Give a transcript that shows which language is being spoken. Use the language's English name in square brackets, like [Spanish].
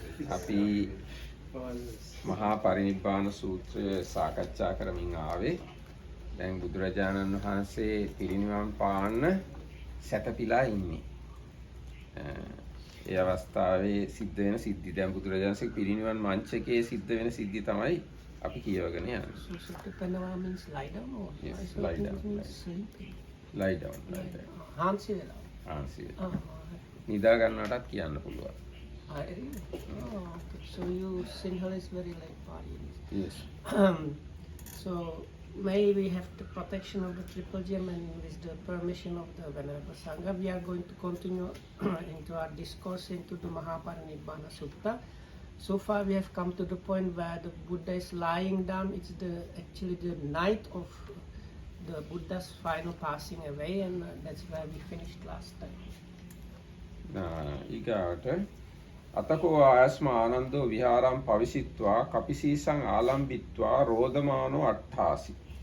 [Sinhala] අපි මහා පරිනිබ්බාන සූත්‍රය සාකච්ඡා කරමින් ආවේ. දැන් බුදුරජාණන් වහන්සේ පිරිනිවන් පාන්න සැතපීලා ඉන්නේ. ඒ අවස්ථාවේ සිද්ධ වෙන සිද්ධි දැන් බුදුරජාණන්සේ පිරිනිවන් මංචකයේ සිද්ධ වෙන සිද්ධි තමයි අපි කියවගෙන යන්නේ. [English] Sutraya means lie down or yes, lie down. Lie down. [Sinhala] Hansi vela. Hansi vela. නිදා ගන්නටත් කියන්න පුළුවන්. [English] Really? Oh, okay. So you Sinhala is very like Pali. Yes. So may we have the protection of the triple gem and with the permission of the Venerable Sangha, we are going to continue into our discourse into the Maha parinibbana Sutta. So far we have come to the point where the Buddha is lying down. It's actually the night of the Buddha's final passing away, and that's where we finished last time. [Pali] ඊගාට අතකෝ ආයස්ම ආනන්දෝ විහාරම් පවිසිත්වා කපිසීසං ආලම්බිත්වා රෝදමානෝ අට්ඨාසි.